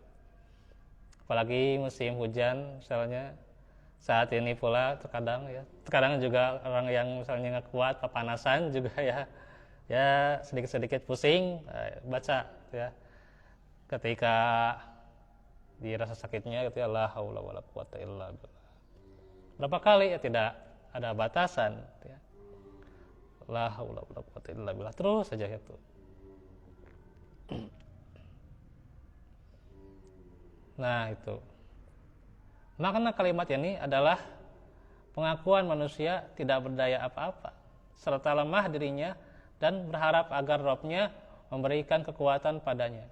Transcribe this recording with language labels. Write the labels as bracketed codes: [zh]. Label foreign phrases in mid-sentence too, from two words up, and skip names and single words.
[id] Apalagi musim hujan misalnya saat ini pula terkadang juga orang yang misalnya nggak kuat kepanasan juga ya sedikit-sedikit pusing baca ya ketika dirasa sakitnya gitu ya [ar] لا حول ولا قوة إلا بالله. [id] Berapa kali ya tidak ada batasan ya. [ar] لا حول ولا قوة إلا بالله [id] terus saja gitu. Nah, itu. Makna kalimat ini adalah pengakuan manusia tidak berdaya apa-apa serta lemah dirinya dan berharap agar Rabb-nya memberikan kekuatan padanya.